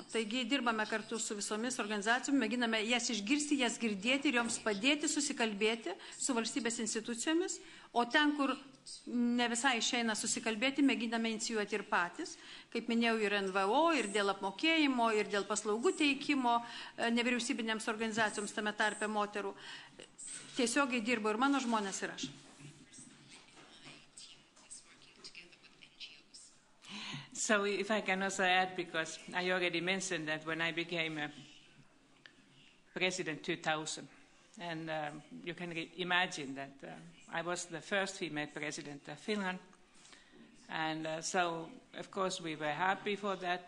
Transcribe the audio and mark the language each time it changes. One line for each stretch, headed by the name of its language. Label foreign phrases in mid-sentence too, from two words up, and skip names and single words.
Lithuanian: Taigi dirbame kartu su visomis organizacijomis, mėginame jas išgirsti, jas girdėti ir joms padėti susikalbėti su valstybės institucijomis, o ten, kur ne visai išeina susikalbėti, mėginame inicijuoti ir patys, kaip minėjau, ir NVO, ir dėl apmokėjimo, ir dėl paslaugų teikimo nevyriausybinėms organizacijoms, tame tarpe moterų. Tiesiogiai dirbo ir mano žmonės, ir aš.
English: So if I can also add, because I already mentioned that when I became president 2000, and you can imagine that I was the first female president of Finland, and so of course we were happy for that.